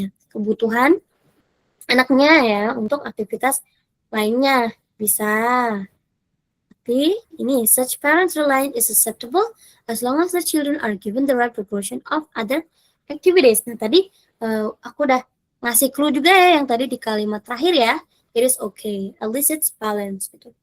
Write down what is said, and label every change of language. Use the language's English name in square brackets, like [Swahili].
[Indonesian] Kebutuhan anaknya ya untuk aktivitas lainnya bisa. Tapi ini [English] such parents reliance is acceptable as long as the children are given the right proportion of other activities. [Indonesian] Nah tadi aku udah ngasih clue juga ya yang tadi di kalimat terakhir ya. [English] It is okay, at least it's balanced gitu.